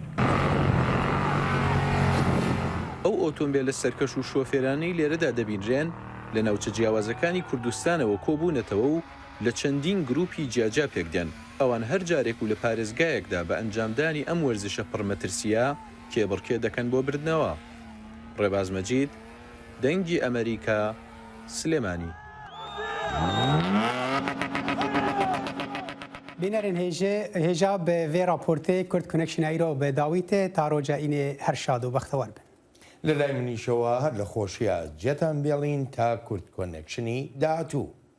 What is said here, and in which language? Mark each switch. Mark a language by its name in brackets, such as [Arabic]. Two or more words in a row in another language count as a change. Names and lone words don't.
[Central Kurdish] ئەو ئۆتۆمبیلە سەرکەش و شۆفێرانەی لێرەدا دەبینرێن لە ناوچە جیاوازەکانی کوردستانەوە کۆبوونەتەوە و لە چەندین گروپی جیاجا پێکدەن ئەوان هەر جارێک و لە پارێزگایەکدا بە ئەنجامدانی ئەم وەرزشە پڕمەترسیە کێبڕکێ دەکەن بۆ بردنەوە. ڕێباز مەجید دەنگی ئەمریکا سلێمانی. [Kurdish] بینەرین هێژا بە vê raportê Kurd Connection îro bi dawîtê ta roja înê her şad û bextewar bin. [Central Kurdish] لە لای منیشەوە هەر لە خۆشیە جێتان بێڵین تا کورد کۆنێکشنی داهاتوو.